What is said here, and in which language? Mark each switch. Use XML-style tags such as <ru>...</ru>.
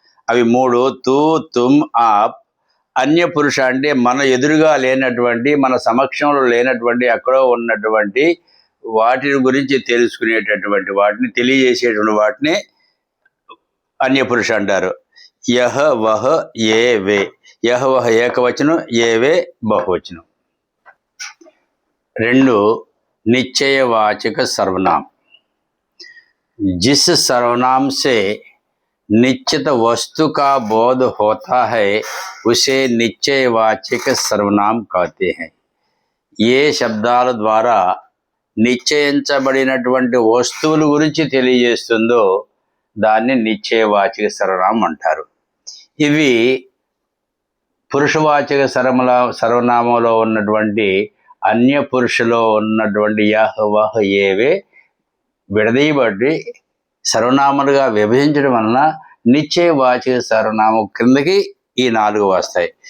<te>అవి 3 తూ, తుమ్, ఆప్. అన్య పురుష అంటే మన ఎదురుగా లేనటువంటి, మన సమక్షంలో లేనటువంటి, ఎక్కడో ఉన్నటువంటి వాటి గురించి తెలుసుకునేటటువంటి వాటిని తెలియజేసేటువంటి వాటిని అన్య పురుష అంటారు. యహ వహ ఏ వే. యహ వహ ఏకవచనం, ఏ వే బహువచనం. 2 నిశ్చయవాచక सर्वनाम.</te> <hi>जिस सर्वनाम से निश्चित वस्तु का बोध होता है उसे निश्चयवाचक सर्वनाम कहते हैं.</hi> <te>ఏ శబ్దాల ద్వారా నిశ్చయించబడినటువంటి వస్తువుల గురించి తెలియజేస్తుందో దాన్ని నిశ్చయవాచక సర్వనామం అంటారు. ఇవి పురుషవాచక సర్వనామంలో ఉన్నటువంటి అన్య పురుషులో ఉన్నటువంటి యహ్ వహ్ ఏవే విడదీయబడి సర్వనామాలుగా విభజించడం వలన నిశ్చయవాచక సర్వనామం క్రిందకి ఈ 4 వస్తాయి.</te>